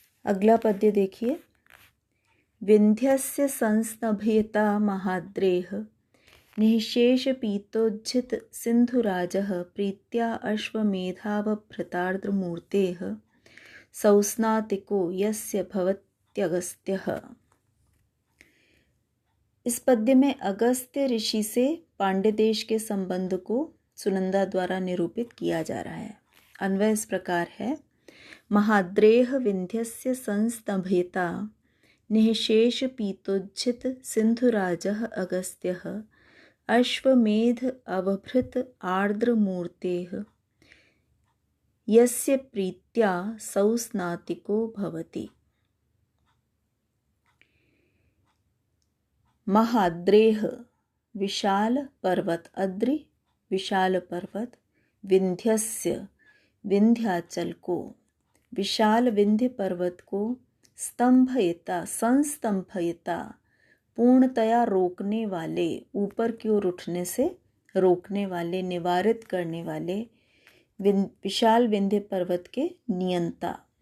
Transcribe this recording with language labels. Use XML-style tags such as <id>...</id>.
<hi>अगला पद्य देखिए।</hi> <sa>विंध्यस्य संस्तभयता महाद्रेः निःशेष पीतोज्झित सिंधुराजः प्रीत्या अश्वमेधावभृतार्द्रमूर्तेः सौस्नातिको यस्य भवत्यगस्त्यः।</sa> <hi>इस पद्य में अगस्त्य ऋषि से पांड्य देश के संबंध को सुनंदा द्वारा निरूपित किया जा रहा है। अन्वय इस प्रकार है।</hi> <sa>महाद्रेः विंध्यस्य संस्तभयता निःशेष पीतोज्झित सिंधुराजः अगस्त्यः अश्वमेध अवभृत आर्द्रमूर्तेः यस्य प्रीत्या सौस्नातिको भवति।</sa> <hi>महाद्रेः विशाल पर्वत, अद्रि विशाल पर्वत, विंध्यस्य विंध्याचल को, विशाल विंध्य पर्वत को, स्तंभयता संस्तंभयता पूर्णतया रोकने वाले, ऊपर की ओर उठने से रोकने वाले, निवारित करने वाले विशाल विंध्य पर्वत के नियंता।</hi>